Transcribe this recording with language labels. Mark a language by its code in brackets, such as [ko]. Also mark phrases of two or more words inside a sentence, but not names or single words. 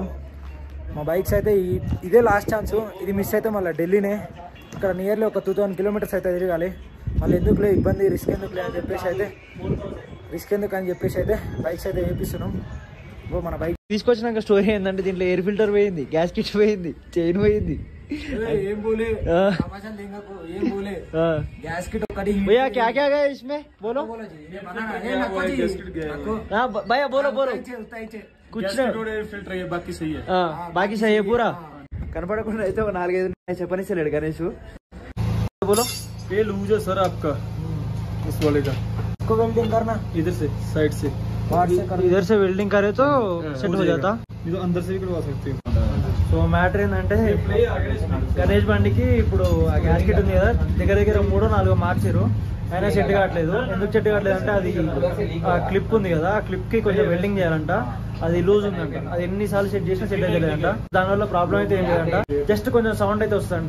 [te] మా బైక్స్ అయితే ఇదే [en] last chance, [te] ఇది మిస్ అయితే మళ్ళీ ఢిల్లీనే. ఇక్కడ నియర్లీ ఒక 2000 kilometers అయితే తిరగాలి. మళ్ళీ ఎందుకులే ఇబ్బంది, రిస్క్ ఎందుకులే అని చెప్పేసి అయితే బైక్స్ అయితే వేపిస్తున్నాం. మన బైక్ తీసుకొచ్చినాక స్టోరీ ఏంటంటే దీంట్లో [en] air filter [te] పోయింది, [en] gas kit [te] పోయింది, చైన్ పోయింది. [en] gas kit [hi] भैया क्या क्या गया इसमें बोलो भैया बोलो कुछ फिल्टर है बाकी सही है. बाकी सही है पूरा. [te] కనపడకుండా అయితే ఒక 4-5 చెప్పనిస్తలేడు గణేష్. [hi] बोलो ये लूज है सर आपका इस वाले का. इसको वेल्डिंग करना इधर से साइड से इधर से वेल्डिंग करे तो सेट हो जाता. ये तो अंदर से भी करवा सकते हो. [en] so matter [te] ఏంటంటే గణేష్ బండికి ఇప్పుడు ఆ [en] gas kit [te] ఉంది కదా, దగ్గర 3-4 మార్చారు, అయినా సెట్ కావట్లేదు. ఎందుకు సెట్ కావట్లేదు అంటే అది ఆ క్లిప్ ఉంది కదా, ఆ క్లిప్ కి కొంచెం వెల్డింగ్ చేయాలంట, అది లూజ్ ఉందంట. అది ఎన్నిసార్లు సెట్ చేసినా సెట్ అయ్యలేదంట. దానివల్ల ప్రాబ్లం అయితే ఏం లేదంట, జస్ట్ కొంచెం సౌండ్ అయితే వస్తుందంట.